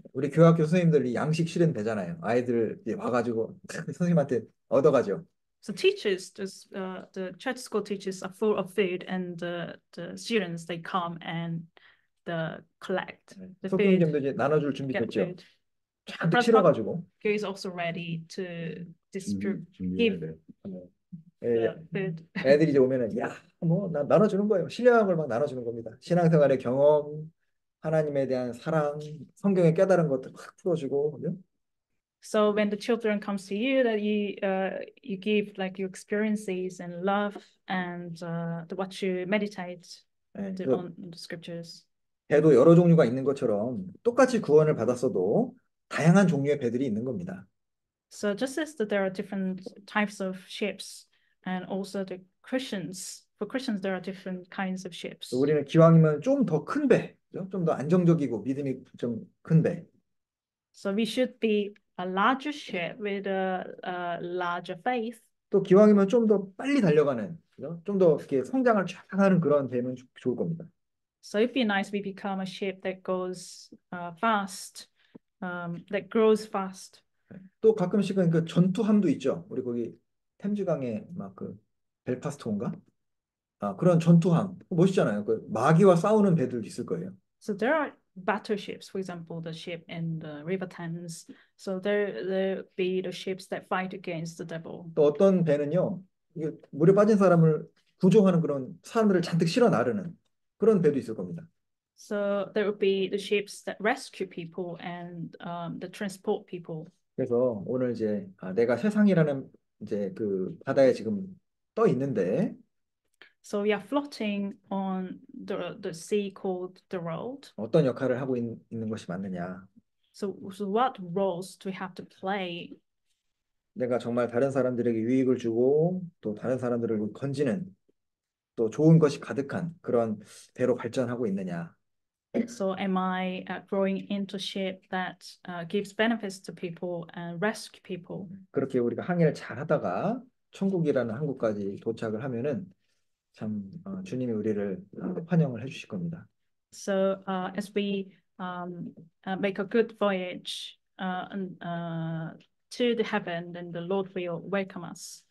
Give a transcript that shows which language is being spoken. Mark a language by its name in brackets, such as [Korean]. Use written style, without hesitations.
[Korean] 우리 교학교 선생님들이 양식 실은 되잖아요. 아이들 이제 와가지고 선생님한테 얻어가죠. [English] So teachers, the church school teachers are full of food, and the students, they come and collect the food. [Korean] 소통님도 이제 나눠줄 준비 [English] get [Korean] 됐죠. [English] food. [Korean] 잔뜩 실어가지고. [English] Is also ready to give [Korean] 예, [English] the food. [Korean] 애들이 이제 오면은 야, 뭐 나눠주는 거예요. 신령한 걸 막 나눠주는 겁니다. 신앙생활의 경험, 하나님에 대한 사랑, 성경의 깨달은 것들 확 풀어주고, 그죠? [English] So when the children comes to you, that you give like your experiences and love and what you meditate [Korean] 예, [English] on the scriptures. [Korean] 배도 여러 종류가 있는 것처럼 똑같이 구원을 받았어도 다양한 종류의 배들이 있는 겁니다. [English] So just as that there are different types of ships, and also for Christians there are different kinds of ships. [Korean] 우리는 기왕이면 좀 더 큰 배, 좀 더 안정적이고 믿음이 좀 큰 배. [English] So we should be a larger ship with a larger faith. [Korean] 또 기왕이면 좀 더 빨리 달려가는, 좀 더 이렇게 성장을 쫙 하는 그런 배면 좋을 겁니다. [English] So it'd be nice we become a ship that goes fast, that grows fast. [Korean] 또 가끔씩은 그 전투함도 있죠. 우리 거기 템즈강에 막 그 벨파스토인가? 아, 그런 전투함 멋있잖아요. 그 마귀와 싸우는 배들도 있을 거예요. [English] So there are battleships, for example, the ship in the River Thames. So there be the ships that fight against the devil. [Korean] 또 어떤 배는요, 이게 물에 빠진 사람을 구조하는 그런 사람들을 잔뜩 실어 나르는 그런 배도 있을 겁니다. [English] So there would be the ships that rescue people and that transport people. [Korean] 그래서 오늘 이제 내가 세상이라는 이제 그 바다에 지금 떠 있는데 [English] So we are floating on the sea called the world. [Korean] 어떤 역할을 하고 있는 것이 맞느냐? [English] So what roles do we have to play? [Korean] 내가 정말 다른 사람들에게 유익을 주고 또 다른 사람들을 건지는 또 좋은 것이 가득한 그런 배로 발전하고 있느냐? [English] So am I growing into ship that gives benefits to people and rescue people? [Korean] 그렇게 우리가 항해를 잘 하다가 천국이라는 항구까지 도착을 하면은 참 주님이 우리를 환영을 해주실 겁니다. [English] So as we make a good voyage to the heaven, then the Lord will welcome us.